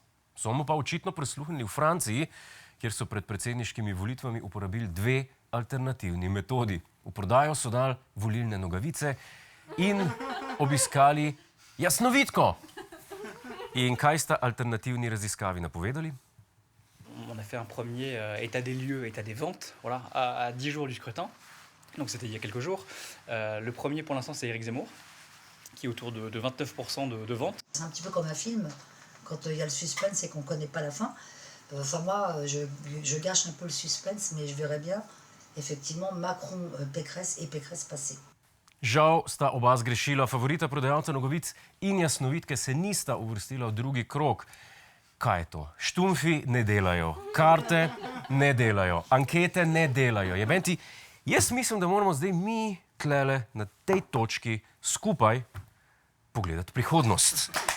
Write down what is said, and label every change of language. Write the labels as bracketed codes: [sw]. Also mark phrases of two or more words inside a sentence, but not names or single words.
[sl] So mu pa očitno prisluhnili v Franciji, kjer so pred predsedniškimi volitvami uporabili 2 alternativni metodi. V prodajo so dali volilne nogavice in obiskali jasnovidko. In kaj sta alternativni raziskavi napovedali? [fr] On a fait un premier état des lieux, état des ventes, voilà, à 10 jours du scrutin. Donc c'était il y a quelques jours. Le premier pour l'instant c'est Éric Zemmour, qui est autour de 29% de ventes. C'est un petit peu comme un film, quand il y a le suspense et qu'on ne connaît pas la fin. Enfin moi, je gâche un peu le suspense, mais je verrais bien effectivement Macron, Pécresse et Pécresse passer. [sl] Žal sta oba zgrešila. Favorita prodajalca nogavic in jasnovidke se nista uvrstila v drugi krog. Kaj je to? Štumfi ne delajo, karte ne delajo, ankete ne delajo. Jebenti, jaz mislim, da moramo zdaj mi tlele na tej točki skupaj pogledati prihodnost.